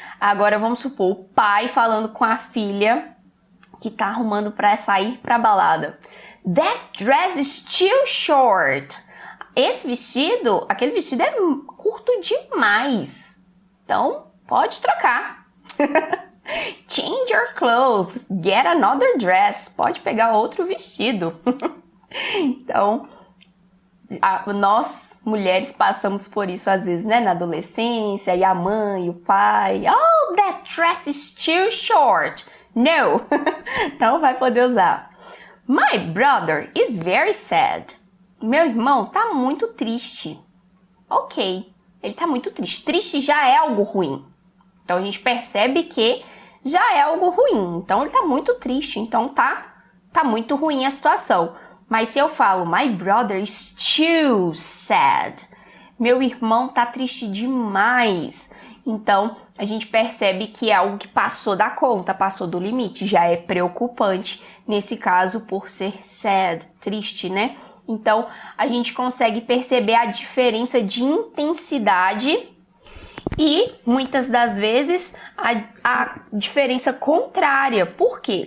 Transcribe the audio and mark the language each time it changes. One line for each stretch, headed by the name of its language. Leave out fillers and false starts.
Portuguese: Agora vamos supor o pai falando com a filha que tá arrumando para sair para balada.
English: That dress is too short.
Portuguese: Esse vestido, aquele vestido é curto demais. Então, pode trocar.
English: Change your clothes, get another dress.
Portuguese: Pode pegar outro vestido. Então, nós, mulheres, passamos por isso às vezes, né? Na adolescência, e a mãe, o pai.
English: Oh, that dress is too short.
Portuguese: No, não vai poder usar.
English: My brother is very sad.
Portuguese: Meu irmão tá muito triste. Ok, ele tá muito triste. Triste já é algo ruim. Então, a gente percebe que já é algo ruim. Então, ele tá muito triste. Então, tá muito ruim a situação. Mas se eu falo,
English: my brother is too sad.
Portuguese: Meu irmão tá triste demais. Então, a gente percebe que é algo que passou da conta, passou do limite. Já é preocupante, nesse caso, por ser sad, triste, né? Então, a gente consegue perceber a diferença de intensidade e, muitas das vezes, a diferença contrária. Por quê?